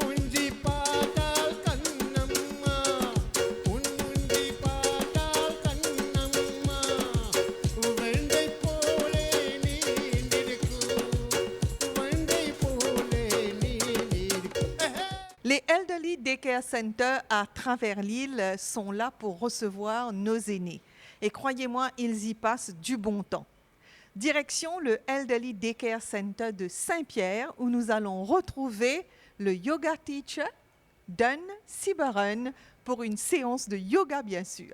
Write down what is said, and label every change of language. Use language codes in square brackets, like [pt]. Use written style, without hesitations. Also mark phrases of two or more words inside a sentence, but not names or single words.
[ta] முஞ்சி பார்த்தால் கண்ணம்மா உன் முஞ்சி பார்த்தால் கண்ணம்மா வெண்டை போலே நீந்திருக்கும் வெண்டை போலே நீந்திருக்கும் [fr] Les Elderly Daycare Center à travers l'île sont là pour recevoir nos aînés. Et croyez-moi, ils y passent du bon temps. Direction le Elderly Daycare Center de Saint-Pierre où nous allons retrouver le [en] yoga teacher [fr] Dun Sibaren pour une séance de yoga bien sûr.